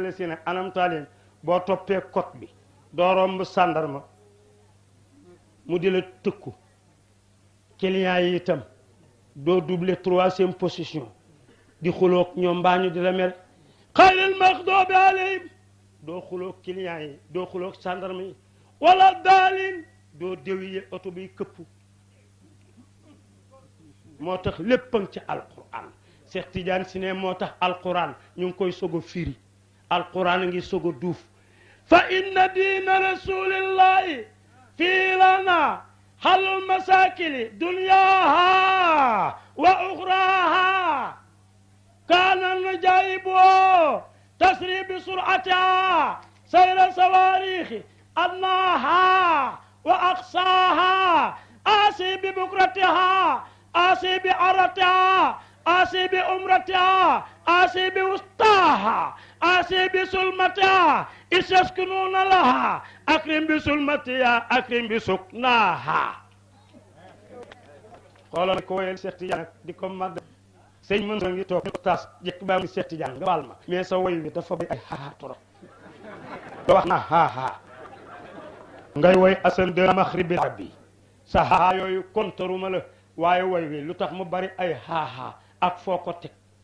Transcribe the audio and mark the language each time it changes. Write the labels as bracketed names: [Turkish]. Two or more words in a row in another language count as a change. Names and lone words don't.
[Arabic] الذين أنعمت عليهم [Wolof] boo toppee code bi doo romb sàndarma mu di la tëkku client yi itam doo doubler [French] troisième position [Wolof] di xuloog ñoom mbaa ñu di la mel [Arabic] غير المغضوب عليهم [Wolof] doo xuloog client yi doo xuloog sàndarma yi wala daalin doo déwiye oto bi këpp moo tax léppam ci alquran Cheikh Tidiane si ne moo tax alquran ñu ngi koy soog a firi alquran a ngi soog a duuf fa [Arabic] إن الدين رسول الله في لنا حل المشاكل دنياها وأخراها كان نجائب تسري بسورتها سير صوارخ أدناها وأقصاها آسي ببكرتها آسي بعرتها آسي بأمرتها آسي بوسطاها آسي بسلمتها إذ يسكنون لها أكرم بسلمتها أكرم بسكناها [Wolof] xoolal ko woyal Cheikh Tidiane di ko mag sëñ mën ngi toog ñu ko taas jekk baa ngi Cheikh Tidiane nga baal ma mais sa woy wi dafa bay ay xaaxaa torop da wax na xaaxaa ngay woy asan de [Arabic] مغرب الرب [Wolof] sa xaaxaa yooyu kontaruma la waaye woy wi lu tax mu bari ay xaaxaa ak foo ko teg